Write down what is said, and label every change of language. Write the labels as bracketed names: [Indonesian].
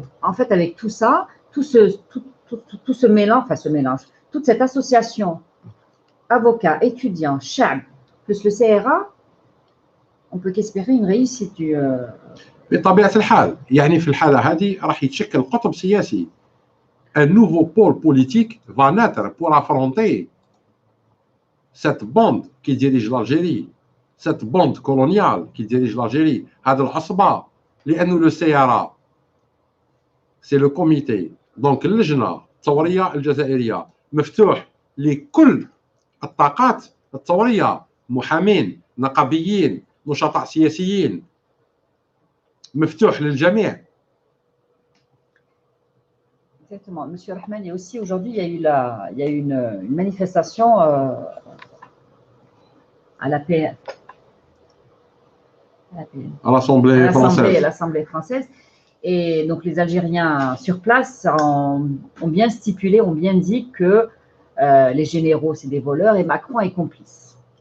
[French] En fait, avec tout ça, tout ce mélange, toute cette association, avocats, étudiants, chefs, plus le CRA, on peut qu'espérer une réussite du... [Arabic] بطبيعة الحال، يعني في الحالة هذه راح يتشكل قطب سياسي. [French] Un nouveau pôle politique va naître pour affronter cette bande qui dirige l'Algérie, cette bande coloniale qui dirige l'Algérie. [Arabic] هذا العصبة، لأنه [French] le CRA c'est le comité، [Arabic] donc اللجنة الثورية الجزائرية مفتوح لكل الطاقات الثورية، محامين، نقابيين، نشطاء سياسيين، مفتوح للجميع [French] Exactement. Monsieur Rahman, et aussi aujourd'hui, il y a eu une manifestation à la PN. À l'Assemblée française. l'Assemblée française. Et donc, les Algériens sur place ont bien stipulé, ont bien dit que les généraux, c'est des voleurs et Macron est complice.